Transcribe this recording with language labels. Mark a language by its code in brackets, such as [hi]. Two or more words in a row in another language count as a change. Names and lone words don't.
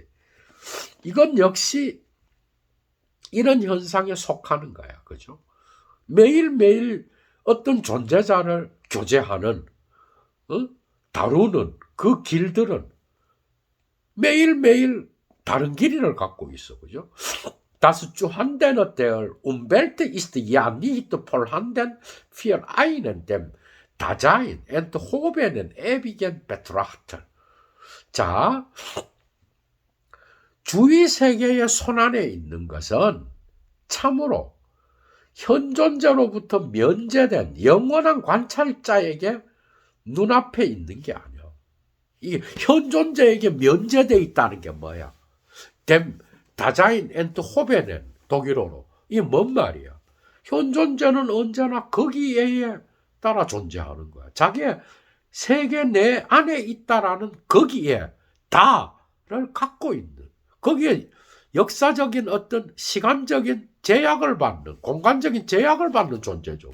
[ko] 이건 역시 이런 현상에 속하는 거야. 그죠? 매일매일 어떤 존재자를 교제하는, 다루는 그 길들은 매일매일 다른 길이를 갖고 있어. 그죠? [de] Das zu handeln der Umwelt ist ja nicht vorhanden für einen dem Dasein enthobenen ewigen Betrachter. [ko] 자, 주위 세계의 손안에 있는 것은 참으로 현존자로부터 면제된 영원한 관찰자에게 눈앞에 있는 게 아니야. 이게 현존자에게 면제되어 있다는 게 뭐야? [de] dem Dasein enthoben 독일어로. [ko] 이게 뭔 말이야? 현존자는 언제나 거기에 따라 존재하는 거야. 자기의 세계 내 안에 있다라는 거기에 다를 갖고 있는, 거기에 역사적인 어떤 시간적인 제약을 받는, 공간적인 제약을 받는 존재죠.